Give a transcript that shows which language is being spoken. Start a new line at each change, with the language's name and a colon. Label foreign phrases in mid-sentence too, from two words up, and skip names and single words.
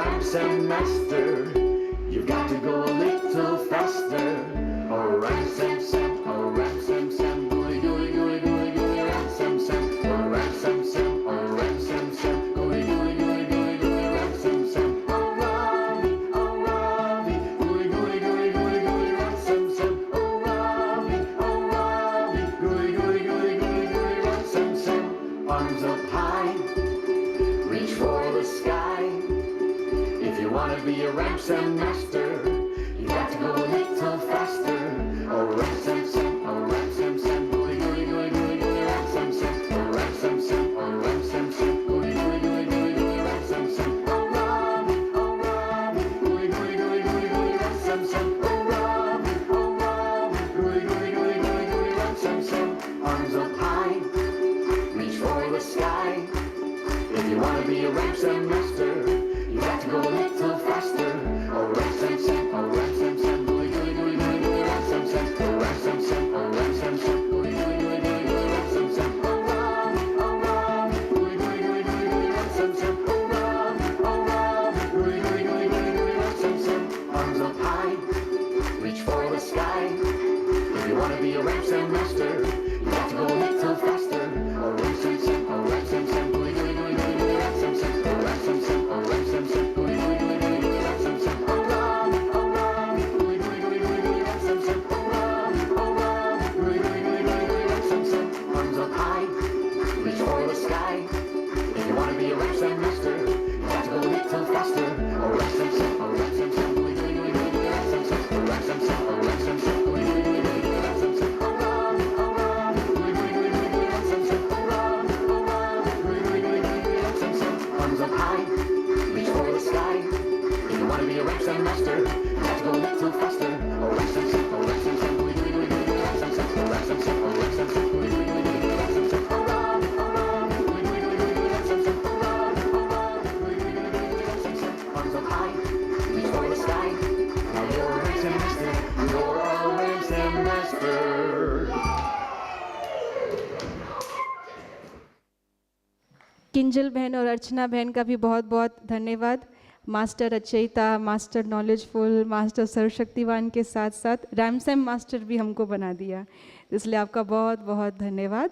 English: Sam master, you've got to go a little faster. Oh, ram Sam Sam, oh ram Sam Sam, gooey gooey gooey gooey gooey ram Sam Sam, oh ram Sam Sam, oh ram Sam Sam, gooey gooey gooey gooey gooey ram Sam Sam, oh Ravi, gooey gooey gooey gooey gooey ram Sam Sam, oh Ravi, gooey gooey gooey gooey gooey ram Sam Sam. Arms up high, reach for the sky. If you wanna be a ram Sam master, you got to go a little faster. Oh ram Sam Sam, oh ram Sam Sam, gooey gooey gooey gooey gooey ram Sam Sam, oh ram Sam Sam, oh ram Sam Sam, gooey gooey gooey gooey gooey ram Sam Sam, oh Ravi, gooey gooey gooey gooey gooey ram Sam Sam, oh Ravi, gooey gooey gooey gooey gooey ram Sam Sam. Arms up high, reach for the sky. If you wanna be a ram Sam master, you got to go a little faster. Oh ram Sam Sam, oh ram Sam Sam, gooey gooey gooey gooey gooey ram Sam Sam, oh ram Sam Sam, oh ram Sam Sam, gooey gooey gooey gooey gooey ram Sam Sam, oh Ravi, gooey gooey gooey gooey gooey ram Sam Sam, oh Ravi, gooey gooey gooey gooey gooey ram Sam Sam. Arms up high, reach for the sky. If you wanna be a ram Sam master, you got to go a little faster. Oh ram Sam Sam, oh ram Sam Sam, gooey gooey gooey gooey gooey ram Sam Sam, oh ram Sam Sam, oh ram Sam Sam, gooey gooey gooey gooey gooey ram Sam Sam, oh Ravi, gooey gooey gooey gooey gooey ram Sam Sam, oh Ravi, gooey gooey gooey gooey gooey ram Sam Sam. Arms up high, reach for the sky. If you wanna be a ram Sam master, you got to go a little faster. Oh ram Sam Sam, oh ram Sam Sam, gooey gooey gooey gooey gooey ram Sam Sam, oh ram Sam Sam, oh ram Sam Sam, gooey gooey gooey gooey gooey ram Sam Sam, oh Ravi, gooey gooey gooey gooey gooey ram Sam Sam, oh Ravi, gooey gooey gooey gooey gooey ram Sam Sam. Arms up high, reach for the sky. If you wanna be a ram Sam master, you got to go a little faster. Oh ram Sam Sam, oh ram Sam Sam, gooey gooey gooey gooey gooey ram Sam Sam, oh ram Sam Sam, oh ram Sam Sam, gooey gooey gooey gooey gooey ram Sam Sam, oh Ravi, gooey gooey gooey gooey gooey ram Sam Sam, oh Ravi, gooey gooey gooey gooey gooey ram Sam Sam. Arms up high, reach for the sky. Now you're a ram Sam master, you're a ram Sam master.
Hindi: किंजल बहन और अर्चना बहन का भी बहुत बहुत धन्यवाद। मास्टर रचयिता,
English: master knowledgeful,
Hindi: मास्टर सर्वशक्तिवान के साथ साथ
English: ram Sam master
Hindi: भी हमको बना दिया, इसलिए आपका बहुत बहुत धन्यवाद।